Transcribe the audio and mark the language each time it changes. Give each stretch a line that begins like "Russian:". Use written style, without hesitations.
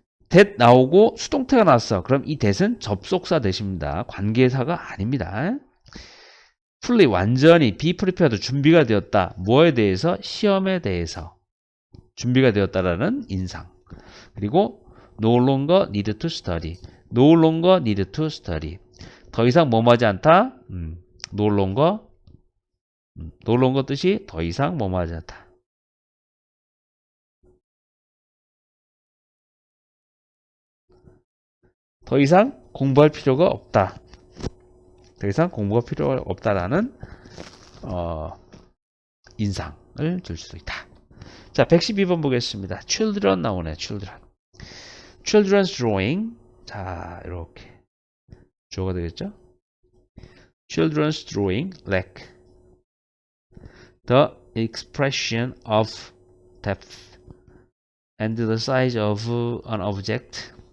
Korean: that 나오고 수동태가 나왔어. 그럼 이 that은 접속사 that입니다. 관계사가 아닙니다. fully 완전히
English: be prepared
Korean: 준비가 되었다. 뭐에 대해서? 시험에 대해서 준비가 되었다라는 인상. 그리고
English: no longer need to study. no longer need to study.
Korean: 더 이상 뭐뭐하지 않다.
English: no longer
Korean: 뜻이 더 이상 뭐뭐하지 않다. 더 이상 공부할 필요가 없다. 더 이상 공부가 필요가 없다라는 인상을 줄 수 있다. 자, 112번 보겠습니다. children 나오네.
English: children's drawing.
Korean: 자, 이렇게 주어가 되겠죠?
English: children's drawing lack the expression of depth and the size of an object.